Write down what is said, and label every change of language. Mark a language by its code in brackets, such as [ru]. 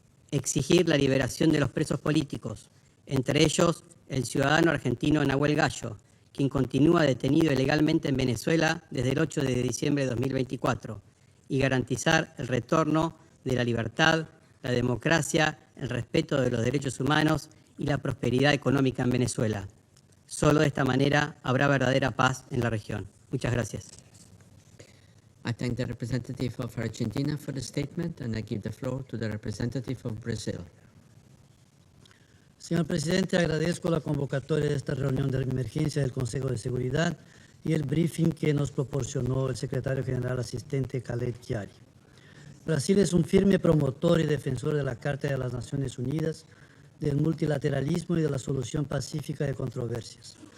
[es] exigir la liberación de los presos políticos, entre ellos el ciudadano argentino Nahuel Gallo, quien continúa detenido ilegalmente en Venezuela desde el 8 de diciembre de 2024, y garantizar el retorno de la libertad, la democracia, el respeto de los derechos humanos y la prosperidad económica en Venezuela. Solo de esta manera habrá verdadera paz en la región. Muchas gracias. [en] I thank the representative of Argentina for the statement, and I give the floor to the representative of Brazil. [es] Señor presidente, agradezco la convocatoria de esta reunión de emergencia del Consejo de Seguridad y el briefing que nos proporcionó el secretario general asistente Khaled Kiari. Brasil es un firme promotor y defensor de la Carta de las Naciones Unidas, del multilateralismo y de la solución pacífica de controversias.